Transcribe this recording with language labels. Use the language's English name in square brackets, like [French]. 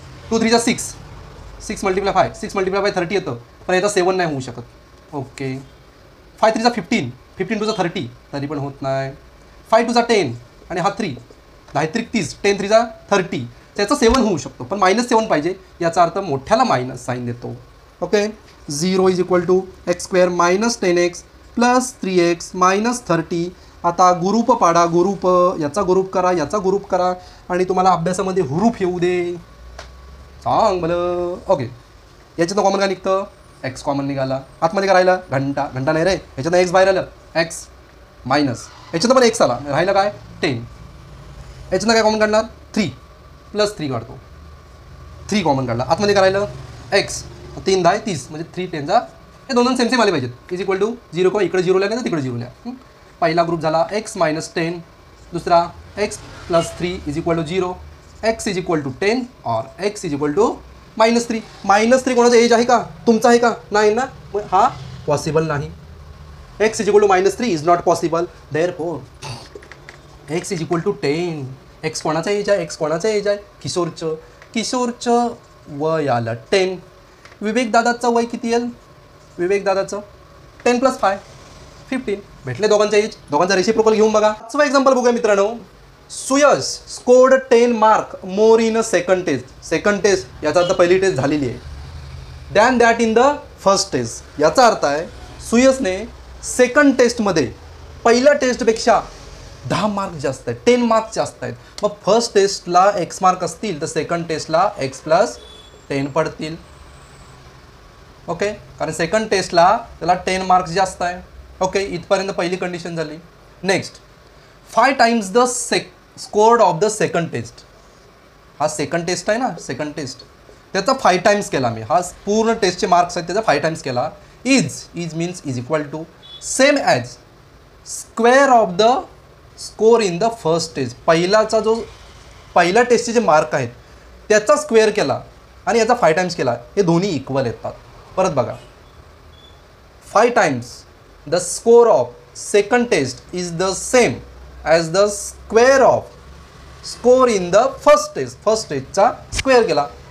[Marathi] 2 3 6, 6 multiply 5, 6 multiply by 30 येतं पण याचा 7 नाही होऊ शकत. ओके 5 3 15, 15 2 30 तरी पण होत नाही. 5 2 10 आणि हा 3, 10 3 30, 10 3 30. त्याचा 7 होऊ शकतो पण -7 पाहिजे. याचा अर्थ मोठ्याला मायनस साईन देतो. [English] Okay 0 is equal to X square minus 10x plus 3x minus 30. [Marathi] आता ग्रुप पाडा, याचा ग्रुप करा, याचा ग्रुप करा आणि तुम्हाला अभ्यासामध्ये हुरूप येऊ दे. सांग मला. ओके याच्यातनं कॉमन काय निघतं? एक्स कॉमन निघाला. आतमध्ये काय राहिला? घंटा नाही रे. याच्यातनं एक्स बाहेर आलं, एक्स मायनस. याच्यातनं पण एक्स आला, राहिलं काय? 10. याच्यातनं काय कॉमन काढणार? 3 प्लस 3 काढतो. 3 कॉमन काढला. आतमध्ये काय राहिलं? एक्स. 3 10 30 म्हणजे 3 10 हे दोन सेम आले पाहिजेत. इज इक्वल टू 0 किंवा इकडे 0 लिहा नाही तर तिकडे 0 लिहा. पहिला ग्रुप झाला [English] X minus 10, दुसरा X plus 3 is equal to 0, X is equal to 10 और X is equal to -3. [Marathi] -3 कोणाचा एज आहे का? तुमचा आहे का? नाही ना, मग हा पॉसिबल नाही. [English] X is equal to -3 is not possible. Therefore X is equal to 10. X कोणाचा age आहे? X कोणाचा age आहे? [Marathi] किशोरचं वय आलं 10. विवेक दादाचं वय किती येईल? विवेक दादाचं 10 प्लस 5 15. भेटले दोघांचा एज. दोघांचा रेसिप्रोकल घेऊन बघा. 5वा एक्झाम्पल बघूया मित्रांनो. [English] Suyash scored 10 mark more in a second test. [Marathi] Second taste याचा अर्थ पहिली टेस्ट झालेली आहे. [English] Than that in the first test. [Marathi] याचा अर्थ आहे सुयशने सेकंड टेस्टमध्ये पहिल्या टेस्टपेक्षा 10 मार्क जास्त आहेत, 10 मार्क्स जास्त आहेत. मग फर्स्ट टेस्टला एक्स मार्क असतील तर सेकंड टेस्टला एक्स प्लस 10 पडतील. ओके कारण सेकंड टेस्टला त्याला 10 मार्क्स जास्त आहे. ओके इथपर्यंत पहिली कंडिशन झाली. [English] Next 5 times the scored of the second test. [Marathi] हा सेकंड टेस्ट आहे ना, सेकंड टेस्ट त्याचा 5 टाइम्स केला मी. हा पूर्ण टेस्टचे मार्क्स आहेत त्याचा 5 टाइम्स केला. [English] Is means is equal to same as square of the score in the first test. [Marathi] पहिल्या टेस्टचे जे मार्क आहेत त्याचा स्क्वेअर केला आणि याचा 5 टाइम्स केला. हे दोन्ही इक्वल येतात. परत बघा 5 times [English] the score of second test is the same as the square of score in the first [Marathi] टेस्टचा square केला.